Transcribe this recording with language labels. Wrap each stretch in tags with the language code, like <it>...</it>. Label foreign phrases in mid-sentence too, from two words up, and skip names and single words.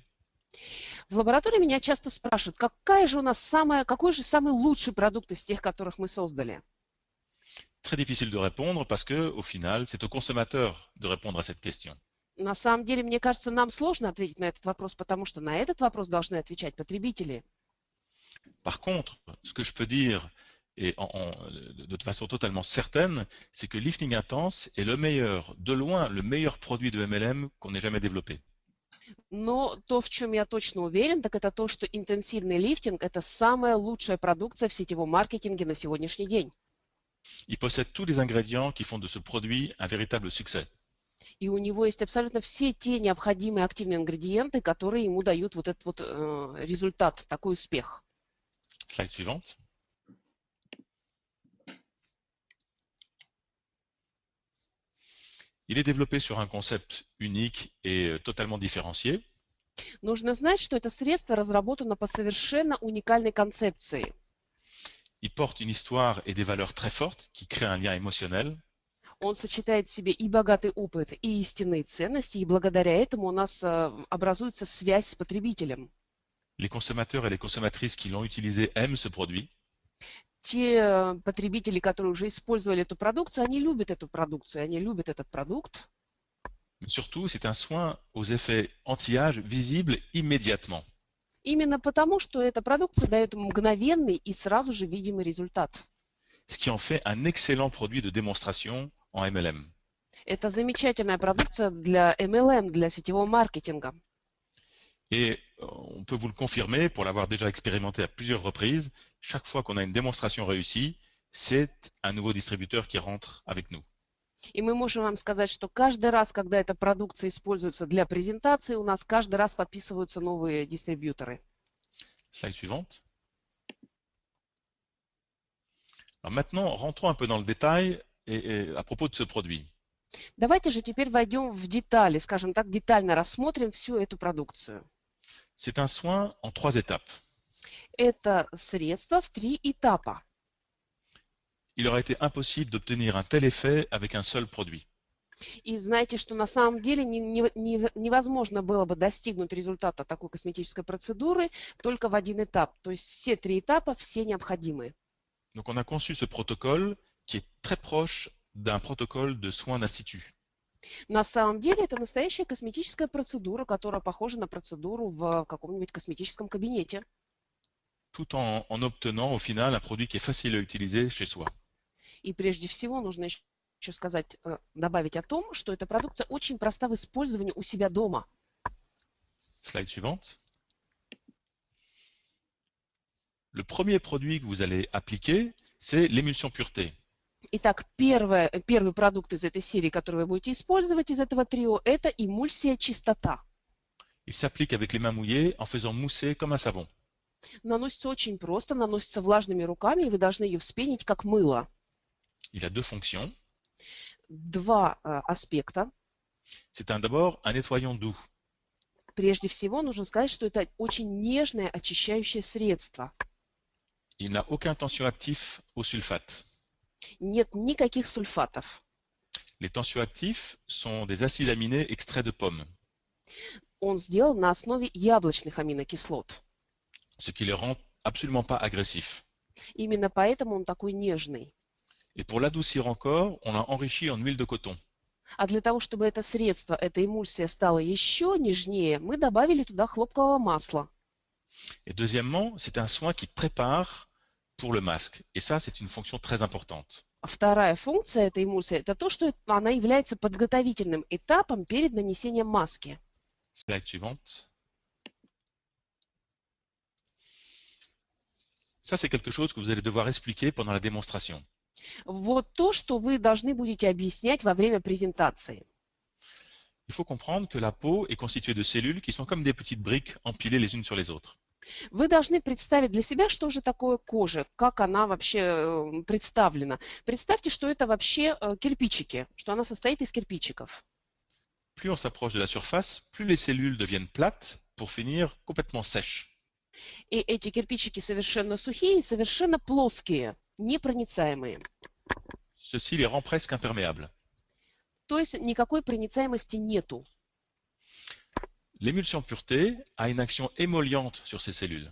<ru>В лаборатории меня часто спрашивают, какой же самый лучший продукт из тех, которых мы создали.</ru> <fr>Très difficile de répondre parce que, au final, c'est au consommateur de répondre à cette question.</fr> <ru>На самом деле, мне кажется, нам сложно ответить на этот вопрос, потому что на этот вопрос должны отвечать потребители.</ru> <fr>Par contre, ce que je peux dire, et de façon totalement certaine, c'est que Lifting Intense est le meilleur, de loin, le meilleur produit de MLM qu'on ait jamais développé.</fr> <ru>Но то, в чем я точно уверен, так это то, что интенсивный лифтинг – это самая лучшая продукция в сетевом маркетинге на сегодняшний день.</ru> <fr>Il possède tous les ingrédients qui font de ce produit un véritable succès.</fr> <ru>И у него есть абсолютно все те необходимые активные ингредиенты, которые ему дают вот этот результат, такой успех.</ru> <fr>Slide suivante. Il est développé sur un concept unique et totalement différencié.</fr> <ru>Нужно знать, что это средство разработано по совершенно уникальной концепции.</ru> <fr>Il porte une histoire et des valeurs très fortes qui créent un lien émotionnel.</fr> <ru>Он сочетает в себе и богатый опыт, и истинные ценности, и благодаря этому у нас образуется связь с потребителем.</ru> <fr>Les consommateurs et les consommatrices qui l'ont utilisé aiment ce produit.</fr> <ru>Те потребители, которые уже использовали эту продукцию, они любят эту продукцию, они любят этот продукт.</ru> <fr>Mais surtout, c'est un soin aux effets anti-âge visibles immédiatement.</fr> <ru>Именно потому, что эта продукция дает мгновенный и сразу же видимый результат.</ru> <fr>Ce qui en fait un excellent produit de démonstration en MLM.</fr> <ru>Это замечательная продукция для MLM, для сетевого маркетинга.</ru> <fr>Et on peut vous le confirmer, pour l'avoir déjà expérimenté à plusieurs reprises, chaque fois qu'on a une démonstration réussie, c'est un nouveau distributeur qui rentre avec nous.</fr> <ru>И мы можем вам сказать, что каждый раз, когда эта продукция используется для презентации, у нас каждый раз подписываются новые дистрибьюторы.</ru> <fr>Slide suivante. Alors maintenant, rentrons un peu dans le détail à propos de ce produit.</fr> <ru>Давайте же теперь войдем в детали, скажем так, детально рассмотрим всю эту продукцию.</ru> <fr>C'est un soin en 3 étapes.</fr> <ru>Это средство в 3 этапа.</ru> <fr>Il aurait été impossible d'obtenir un tel effet avec un seul produit.</fr> <ru>И знаете, что на самом деле невозможно было бы достигнуть результата такой косметической процедуры только в один этап. То есть все 3 этапа, все необходимы.</ru> <fr>Donc on a conçu ce protocole qui est très proche d'un protocole de soins d'institut.</fr> <ru>На самом деле это настоящая косметическая процедура, которая похожа на процедуру в каком-нибудь косметическом кабинете.</ru> <fr>Tout en obtenant au final un produit qui est facile à utiliser chez soi.</fr> <ru>И прежде всего нужно еще сказать, добавить о том, что эта продукция очень проста в использовании у себя дома.</ru> <fr>Slide suivante. Le premier produit que vous allez appliquer, c'est l'émulsion pureté.</fr> <ru>Итак, первый продукт из этой серии, который вы будете использовать из этого трио, это эмульсия чистота.</ru> <fr>Il s'applique avec les mains mouillées en faisant mousser comme un savon.</fr> <ru>Наносится очень просто, наносится влажными руками, и вы должны ее вспенить как мыло.</ru> <fr>Il a deux fonctions.</fr> <ru>Два аспекта.</ru> <fr>C'est d'abord un nettoyant doux.</fr> <ru>Прежде всего, нужно сказать, что это очень нежное очищающее средство.</ru> <fr>Il n'a aucun tensioactif au sulfate.</fr> <ru>Нет никаких сульфатов.</ru> <fr>Les tensioactifs sont des acides aminés extraits de pommes,</fr> <ru>Он сделан на основе яблочных аминокислот.</ru> <fr>ce qui les rend absolument pas agressifs.</fr> <ru>Именно поэтому он такой нежный.</ru> <fr>Et pour l'adoucir encore, on l'a enrichi en huile de coton.</fr> <ru>А для того, чтобы это средство, эта эмульсия стала еще нежнее, мы добавили туда хлопкового масла.</ru> <fr>Et deuxièmement, c'est un soin qui prépare pour le masque. Et ça, c'est une fonction très importante.</fr> <ru>Вторая функция этой эмульсии – это то, что она является подготовительным этапом перед нанесением маски.</ru> <fr>Slide suivante. Ça, c'est quelque chose que vous allez devoir expliquer pendant la démonstration.</fr> <ru>Вот то, что вы должны будете объяснять во время презентации.</ru> <fr>Il faut comprendre que la peau est constituée de cellules qui sont comme des petites briques empilées les unes sur les autres.</fr> <ru>Вы должны представить для себя, что же такое кожа, как она вообще представлена. Представьте, что это вообще кирпичики, что она состоит из кирпичиков.</ru> <fr>Plus on s'approche de la surface, plus les cellules deviennent plates pour finir complètement sèches.</fr> <ru>И эти кирпичики совершенно сухие и совершенно плоские, непроницаемые.</ru> <fr>Ceci les rend presque imperméables.</fr> <ru>То есть никакой проницаемости нету.</ru> <fr>L'émulsion pureté a une action émolliente sur ces cellules.</fr>